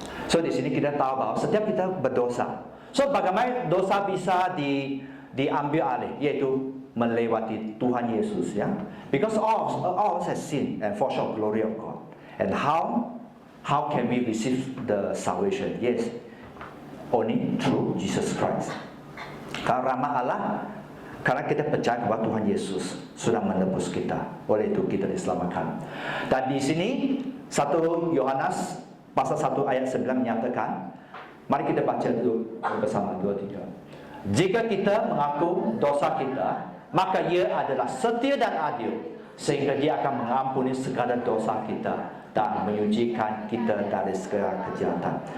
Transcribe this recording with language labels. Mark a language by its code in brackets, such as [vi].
[id] So di sini kita tahu bahwa setiap kita berdosa. So bagaimana dosa bisa diambil alih, yaitu melewati Tuhan Yesus, ya. [en] Because all of us have sinned and fall short of glory of God. And how can we receive the salvation? Yes, only through Jesus Christ. [id] Karena rahmat Allah, karena kita percaya bahwa Tuhan Yesus sudah menebus kita, oleh itu kita diselamatkan. Dan di sini 1 Yohanes pasal 1 ayat 9 menyatakan, mari kita baca dulu bersama 2-3. Jika kita mengaku dosa kita, maka Ia adalah setia dan adil, sehingga Dia akan mengampuni segala dosa kita dan menyucikan kita dari segala kejahatan.